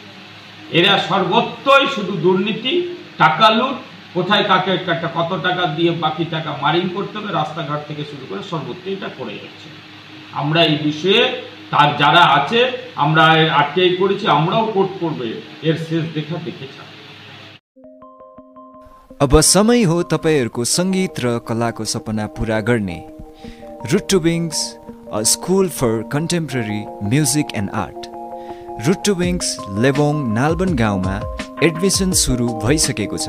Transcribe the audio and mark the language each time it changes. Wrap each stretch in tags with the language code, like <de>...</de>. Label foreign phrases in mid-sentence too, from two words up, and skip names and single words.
<bn>এরা সর্বত্রই শুধু দুর্নীতি, টাকা লুট, কোথায় কাকে কত টাকা দিয়ে বাকি টাকা মারিং করতে হবে, রাস্তাঘাট থেকে শুরু করে সর্বত্র এটা করে যাচ্ছে। আমরা এই বিষয়ে তার যারা আছে আমরা আটকেই করেছি, আমরাও কোর্ট করবে, এর শেষ দেখে চাই।</bn> <ne>अब समय हो तपाईहरूको सङ्गीत र कलाको सपना पूरा गर्ने।</ne> <en>Root to Wings, a School for Contemporary Music and Art.</en> <ne>रुट टु विङ्स लेबोङ नालबन गाउँमा एडमिसन सुरु भइसकेको छ।</ne>